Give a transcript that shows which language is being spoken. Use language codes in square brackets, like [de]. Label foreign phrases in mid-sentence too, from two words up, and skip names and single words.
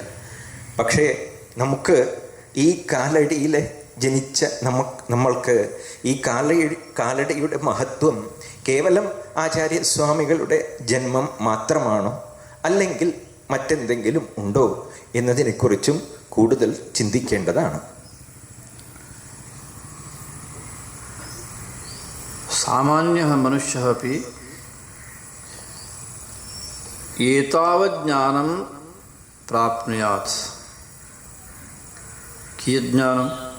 [ml] പക്ഷേ നമുക്ക് ഈ കാലടിയിൽ ജനിച്ച നമ്മൾക്ക് ഈ കാലടിയുടെ മഹത്വം കേവലം ആചാര്യസ്വാമികളുടെ ജന്മം മാത്രമാണോ, അല്ലെങ്കിൽ മറ്റെന്തെങ്കിലും ഉണ്ടോ എന്നതിനെക്കുറിച്ചും കൂടുതൽ ചിന്തിക്കേണ്ടതാണ്. [sa] सामान्यः मनुष्यः अपि एतावत् ज्ञानं प्राप्नुयात्। कियत् ज्ञानं?